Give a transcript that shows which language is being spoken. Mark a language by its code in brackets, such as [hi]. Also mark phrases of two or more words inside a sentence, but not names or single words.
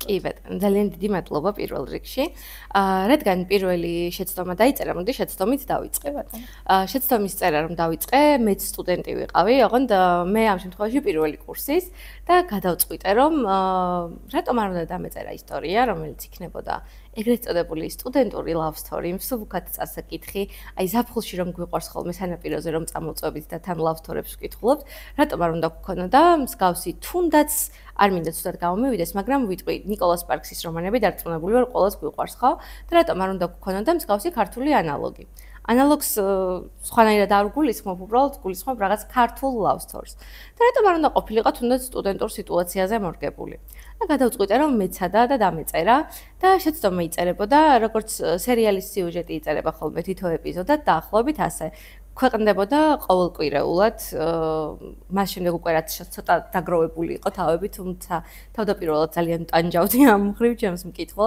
[ka] კი ბატონო, ძალიან დიდი მადლობა პირველ რიგში. რადგან პირველი შეცდომა დაიწერა, მოდი შეცდომით დავიწყე ბატონო. შეცდომის წერა რომ დავიწყე, მეც სტუდენტი ვიყავი, ოღონდ მე ამ შემთხვევაში პირველი კურსის და გადავწყვიტე რომ რატომ არ უნდა დამეწერა ისტორია, რომელიც იქნებოდა ეგრეთ წოდებული სტუდენტური [en] love story, [ka] მსუბუქად წასაკითხი, აი ზაფხულში რომ გვიყვარს ხოლმე სანაპიროზე რომ წამოწვევით და თან [en] love story- [ka] ებს ვკითხულობთ, რატომ არ უნდა გქონოდა მსგავსი თუნდაც არ მინდა ცუდად გამომივიდეს, მაგრამ ვიტყვი ნიკოლას სპარქსის რომანები დარწმუნებული ვარ ყოველს გვიყვარს ხო? და რატომ არ უნდა გქონოდა მსგავსი ქართული ანალოგი? ანალოგს სხვანაირად არ გულისხმობ, უბრალოდ გულისხმობ რაღაც ქართულ [en] love stories. [ka] და რატომ არ უნდა ყოფილიყო თუნდაც სტუდენტურ სიტუაციაზე მორგებული? და გადავწყვიტე რომ მეცადა და დამეწერა და შეცდომა იწერებოდა, როგორც სერიალის სიუჟეტი იწერება ხოლმე თითო ეპიზოდად, დაახლოებით ასე. ქვეყნდებოდა ყოველკვირეულად, მას შემდეგ უკვე რაც ცოტა დაგროვებული იყო თავები, თუმცა თავდაპირველად ძალიან ტანჯავდი ამ მხრივ ჩემს მკითხველს.